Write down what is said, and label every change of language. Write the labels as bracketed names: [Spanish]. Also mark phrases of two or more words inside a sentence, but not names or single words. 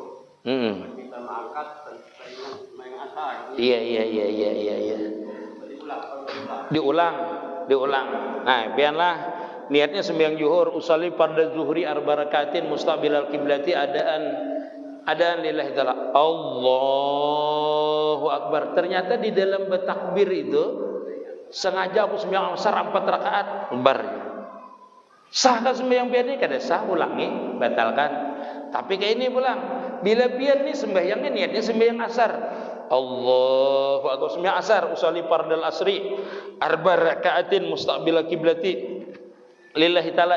[Banjar] Kita mengangkat mengasar. Iya. Diulang. Nah, biarlah niatnya sembahyang zuhur, [Arabic] أصلي فرض الظهر 4 ركعات مستقبل القبلة أداء لله تعالى. الله أكبر. [Banjar] Ternyata di dalam bertakbir itu sengaja aku sembahyang asar 4 rakaat, bar. Sah kan sembahyang pian ini? Kada sah, ulangi, batalkan. Tapi kayak ini pulang, bila pian ni sembahyangnya niatnya sembahyang asar, [Arabic] الله أكبر, [Banjar] sembahyang asar, [Arabic] أصلي فرض العصر 4 ركعات مستقبل القبلة لله تعالى.